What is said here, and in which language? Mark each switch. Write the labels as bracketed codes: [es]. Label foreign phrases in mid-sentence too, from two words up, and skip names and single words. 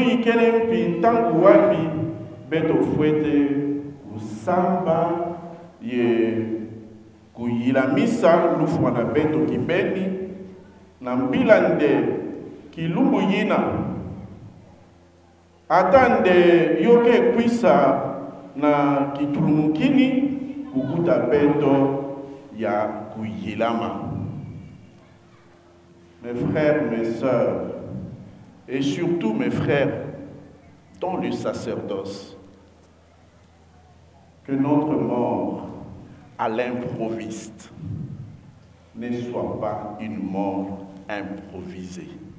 [ktu] ikele mpi ntangu wapi beto fuete kusamba ye kuyilamisa lufwa na beto kibeni na mbila nde kilumbu yina atande yoke kwisa na kitulumukini kukuta beto ya kuyilama. [fr] Mes frères, mes sœurs, et surtout mes frères dans le sacerdoce, que notre mort à l'improviste ne soit pas une mort improvisée.